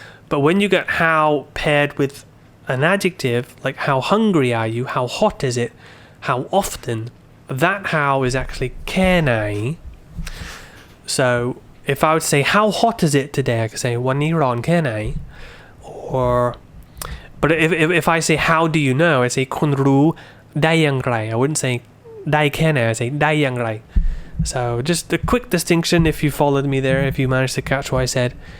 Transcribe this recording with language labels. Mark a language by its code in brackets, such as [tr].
[en] But when you get how paired with an adjective, like how hungry are you, how hot is it, how often, that how is actually can I. So if I would say how hot is it today, I could say [th] วันนี้ร้อนแค่ไหน [en] or but if I say how do you know, I say [th] คุณรู้ได้อย่างไร. [en] I wouldn't say [th] ได้แค่ไหน, [en] I say [th] ได้อย่างไร. [en] So just a quick distinction if you followed me there, if you managed to catch what I said.